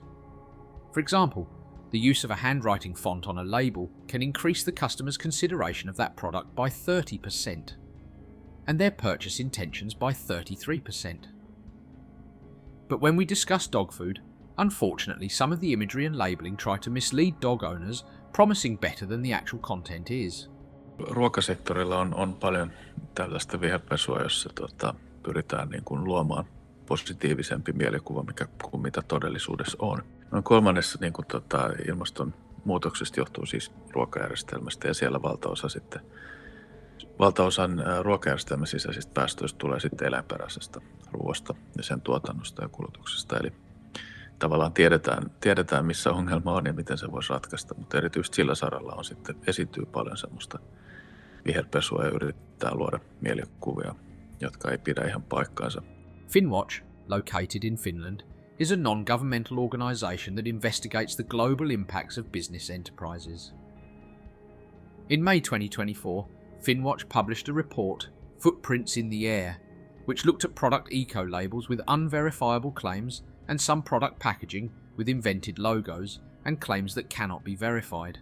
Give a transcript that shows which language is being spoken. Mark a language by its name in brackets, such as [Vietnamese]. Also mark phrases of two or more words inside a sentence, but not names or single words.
[English] For example, the use of a handwriting font on a label can increase the customer's consideration of that product by 30%, and their purchase intentions by 33%. But when we discuss dog food, unfortunately some of the imagery and labelling try to mislead dog owners, promising better than the actual content is. [Finnish] Ruokasektorilla on paljon tällaista viherpesua, jossa pyritään niin kuin luomaan positiivisempi mielikuva kuin mitä todellisuudessa on. Noin kolmannes niin kuin, ilmastonmuutoksesta johtuu siis ruokajärjestelmästä, ja siellä valtaosan ruokajärjestelmän sisäisistä päästöistä tulee sitten eläinperäisestä ruoasta ja sen tuotannosta ja kulutuksesta. Eli tavallaan tiedetään missä ongelma on ja miten se voisi ratkaista, mutta erityisesti sillä saralla on sitten esiintyy paljon semmoista viherpesua ja yritetään luoda mielikuvia, jotka ei pidä ihan paikkaansa. [English] FinWatch, located in Finland, is a non-governmental organisation that investigates the global impacts of business enterprises. In May 2024, FinWatch published a report, Footprints in the Air, which looked at product eco-labels with unverifiable claims and some product packaging with invented logos and claims that cannot be verified.